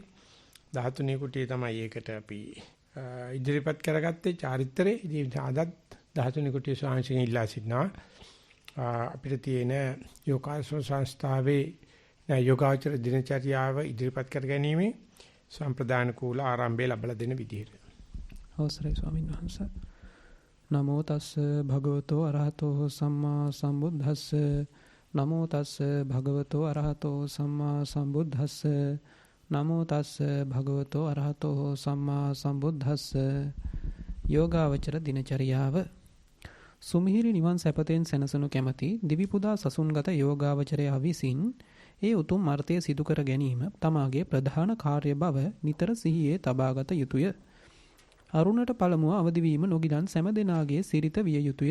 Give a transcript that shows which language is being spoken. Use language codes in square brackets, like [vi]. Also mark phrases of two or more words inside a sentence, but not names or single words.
[si] 13 කුටියේ තමයි ඒකට අපි ඉදිරිපත් කරගත්තේ චාරිත්‍රේ. ඉතින් අදත් 13 කුටියේ ස්වාමීන් ඉල්ලා සිටිනවා අපිට තියෙන යෝගාශ්‍රම සංස්ථාවේ යෝගාචර දිනචර්යාව ඉදිරිපත් කර ගැනීම සම්ප්‍රදාන කූල ආරම්භය ලැබලා දෙන විදිහට. අවසරයි ස්වාමීන් වහන්සේ. [pi] නමෝ තස්ස භගවතෝ අරහතෝ සම්මා සම්බුද්දස්ස නමෝ තස්ස භගවතෝ අරහතෝ සම්මා සම්බුද්දස්ස නමෝ තස්ස භගවතෝ අරහතෝ සම්මා සම්බුද්දස්ස. [si] යෝගාවචර දිනචරියාව. සුමිහිරි නිවන් සැපතෙන් සැනසනු කැමැති දිවිපුදා සසුන්ගත යෝගාවචරයා විසින් ඒ උතුම් අර්ථය සිදු කර ගැනීම තමාගේ ප්‍රධාන කාර්ය බව නිතර සිහියේ තබාගත යුතුය. අරුණට පළමුව අවදි වීම නොගිලන් සෑම දෙනාගේ සිරිත විය යුතුය.